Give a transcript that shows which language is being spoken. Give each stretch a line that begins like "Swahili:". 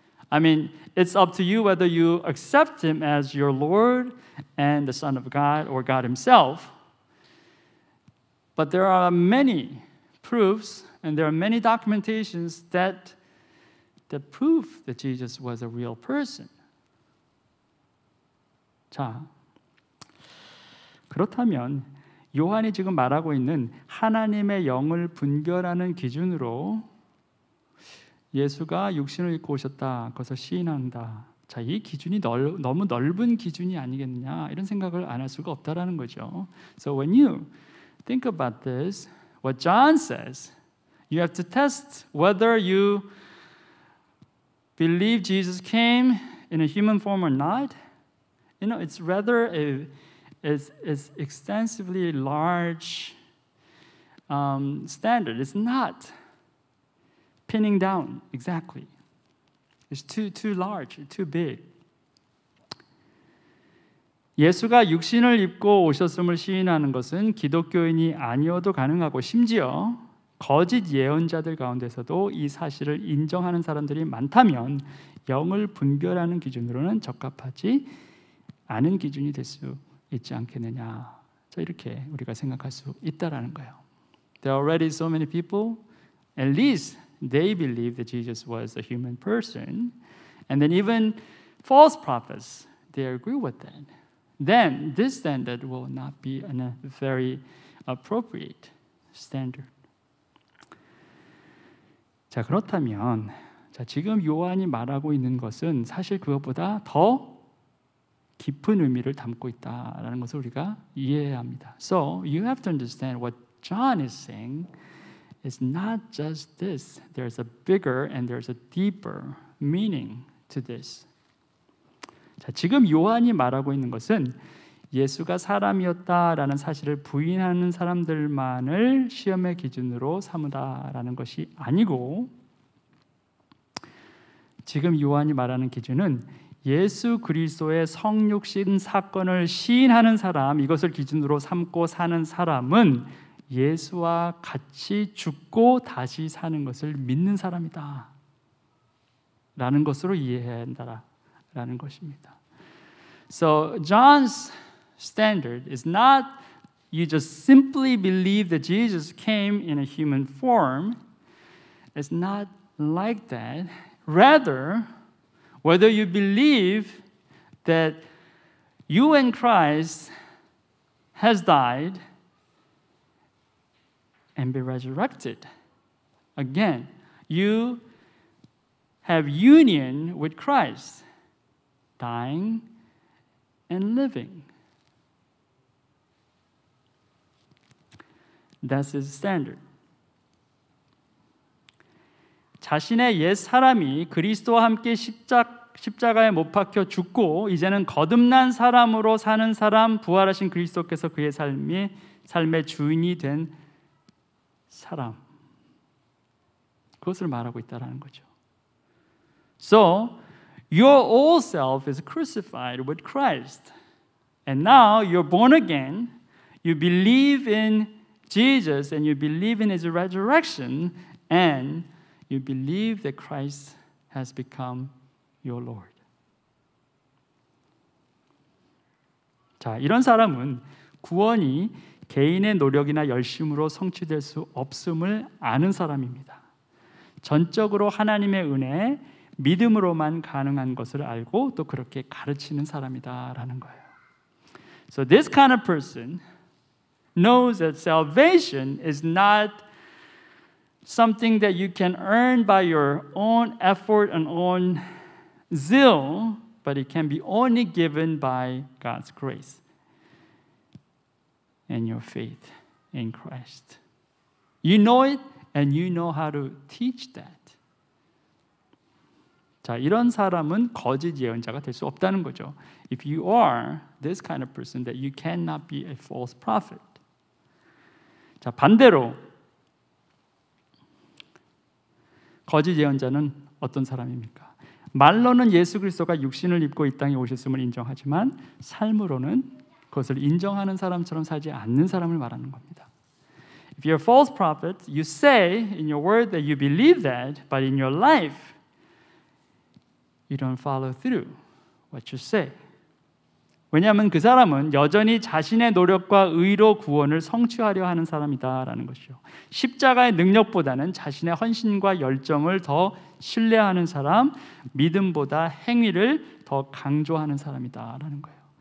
English: I mean, it's up to you whether you accept him as your Lord and the Son of God or God himself. But there are many proofs and there are many documentations that prove that Jesus was a real person.
Korean: 자, 그렇다면 요한이 지금 말하고 있는 하나님의 영을 분별하는 기준으로 예수가 육신을 입고 오셨다, 그것을 시인한다. 자, 이 기준이 너무 넓은 기준이 아니겠느냐 이런 생각을 안 할 수가 없다라는 거죠.
English: So when you think about this, what John says, you have to test whether you believe Jesus came in a human form or not. You know, it's rather it's extensively large standard is not pinning down exactly. It's too large, too big.
Korean: 예수가 육신을 입고 오셨음을 시인하는 것은 기독교인이 아니어도 가능하고 심지어 거짓 예언자들 가운데서도 이 사실을 인정하는 사람들이 많다면 영을 분별하는 기준으로는 적합하지 않은 기준이 될 수 있지 않겠느냐. 자, 이렇게 우리가 생각할 수 있다라는 거예요.
English: There are already so many people, at least they believe that Jesus was a human person, and then even false prophets, they agree with that. Then this standard will not be a very appropriate standard.
Korean: 자, 그렇다면 지금 요한이 말하고 있는 것은 사실 그것보다 더 깊은 의미를 담고 있다라는 것을 우리가 이해해야 합니다.
English: So you have to understand what John is saying is not just this. There's a bigger and there's a deeper meaning to this.
Korean: 자, 지금 요한이 말하고 있는 것은 예수가 사람이었다라는 사실을 부인하는 사람들만을 시험의 기준으로 삼으라라는 것이 아니고, 지금 요한이 말하는 기준은 예수 그리스도의 성육신 사건을 시인하는 사람, 이것을 기준으로 삼고 사는 사람은 예수와 같이 죽고 다시 사는 것을 믿는 사람이다 라는 것으로 이해해야 한다라는 것입니다.
English: So John's standard is not you just simply believe that Jesus came in a human form. It's not like that. Rather, whether you believe that you and Christ has died and been resurrected. Again, you have union with Christ, dying and living. That's his standard.
Korean: 자신의 옛 사람이 그리스도와 함께 십자가에 못 박혀 죽고 이제는 거듭난 사람으로 사는 사람, 부활하신 그리스도께서 그의 삶의 주인이 된 사람, 그것을 말하고 있다라는 거죠.
English: So, your old self is crucified with Christ. And now you're born again. You believe in Jesus and you believe in his resurrection and you believe that Christ has become your Lord.
Korean: 자, 이런 사람은 구원이 개인의 노력이나 열심으로 성취될 수 없음을 아는 사람입니다. 전적으로 하나님의 은혜에 믿음으로만 가능한 것을 알고 또 그렇게 가르치는 사람이다라는 거예요.
English: So this kind of person knows that salvation is not something that you can earn by your own effort and own zeal, but it can be only given by God's grace and your faith in Christ. You know it and you know how to teach that.
Korean: 자, 이런 사람은 거짓 예언자가 될 수 없다는 거죠.
English: If you are this kind of person, that you cannot be a false prophet.
Korean: 자, 반대로 거짓 예언자는 어떤 사람입니까? 말로는 예수 그리스도가 육신을 입고 이 땅에 오셨음을 인정하지만 삶으로는 그것을 인정하는 사람처럼 살지 않는 사람을 말하는 겁니다.
English: If you're a false prophet, you say in your word that you believe that, but in your life you don't follow through what you say.
Korean: 왜냐하면 그 사람은 여전히 자신의 노력과 의로 구원을 성취하려 하는 사람이다라는 것이죠. 십자가의 능력보다는 자신의 헌신과 열정을 더 신뢰하는 사람, 믿음보다 행위를 더 강조하는 사람이다라는 거예요.